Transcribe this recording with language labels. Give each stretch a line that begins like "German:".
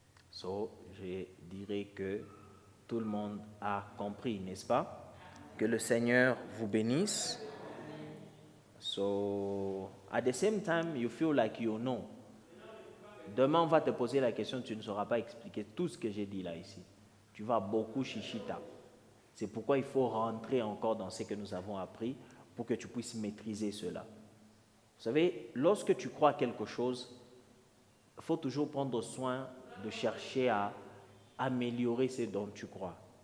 French: So, je dirais que tout le monde a compris, n'est-ce pas? Que le Seigneur vous bénisse.
English: So, at the same time, you feel like you know.
French: Demain, on va te poser la question, tu ne sauras pas expliquer tout ce que j'ai dit là ici. Tu vas beaucoup chichita. C'est pourquoi il faut rentrer encore dans ce que nous avons appris pour que tu puisses maîtriser cela. Vous savez, lorsque tu crois quelque chose, il faut toujours prendre soin de chercher à améliorer ce dont tu crois.